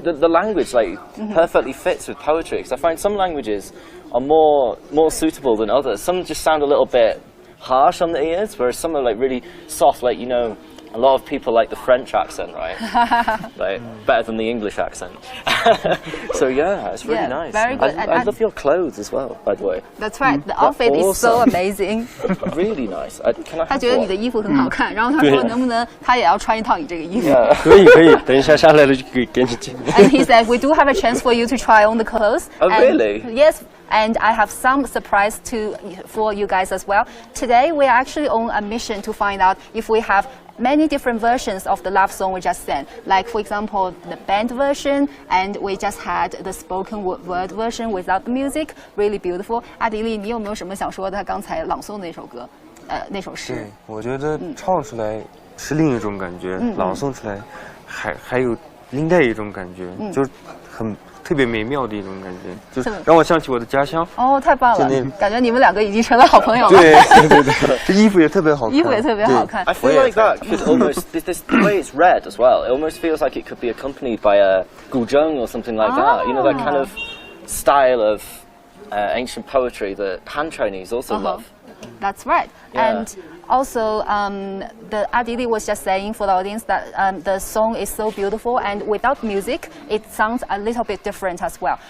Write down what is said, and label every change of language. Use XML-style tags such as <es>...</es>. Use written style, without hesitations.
<en>The language perfectly fits with poetry. Because I find some languages are more suitable than others. Some just sound a little bit harsh on the ears, whereas some are really soft, a lot of people like the French accent, right? Like, better than the English accent. So yeah, it's really nice. Very good. I love your clothes as well, by the way. That's right. The outfit is so amazing. Really nice. Can I</en> <zh>他</zh> <en>have</en> <zh>觉得你的</zh> <en>one?</en> <zh>衣服很好看，然后他说能不能他也要穿一套你这个衣服。可以，等一下下来了就给你剪。</zh> <en>And he said we do have a chance for you to try on the clothes. Oh, and really? Yes. And I have some surprise for you guys as well. Today we are actually on a mission to find out if we have many different versions of the love song we just sang. Like for example, the band version, and we just had the spoken word version without the music. Really beautiful.</en> <zh>阿迪丽，你有没有什么想说的？他刚才朗诵的那首歌，那首诗。对，我觉得唱出来是另一种感觉，朗诵出来还有另外一种感觉，就是很特别美妙的一种感觉，就是让我想起我的家乡。哦，太棒了！感觉你们两个已经成了好朋友了。对，这衣服也特别好看。衣服也特别好看。</zh> <en>I feel like that could almost this the way it's read as well. It almost feels like it could be accompanied by a guzheng or something like that. You know, that kind of style of ancient poetry that Han Chinese also love. That's right. Yeah. And also, the Adili was just saying for the audience that the song is so beautiful, and without music, it sounds a little bit different as well.</en>